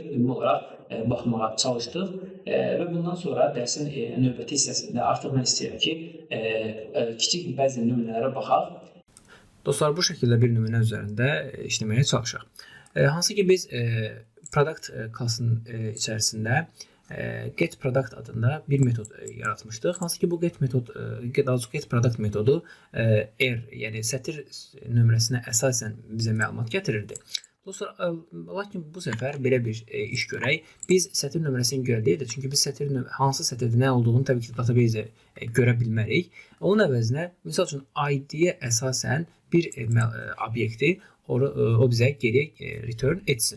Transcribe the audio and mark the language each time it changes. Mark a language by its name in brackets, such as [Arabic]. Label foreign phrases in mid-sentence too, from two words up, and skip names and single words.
[Azerbaijani] Ümumi olaraq baxmağa çalışdıq və bundan sonra dərsin növbəti hissəsində artıq mən istəyirəm ki, kiçik bəzi nümunələrə baxaq. Dostlar, bu şəkildə bir nümunə üzərində işləməyə çalışaq. Hansı ki, biz product klassının içərisində [English] get product [Azerbaijani] adında bir metod yaratmışdıq. Hansı ki, bu [English] get product [Azerbaijani] metodu yəni sətir nömrəsinə əsasən bizə məlumat gətirirdi. Dostlar, lakin bu səfər belə bir iş görək. Biz sətir nömrəsini görə deyil də, çünki biz hansı sətirdə nə olduğunu təbii ki, database görə bilmərik. Onun əvəzinə, misal üçün, ID-yə əsasən bir obyekti o bizə geriyə return etsin.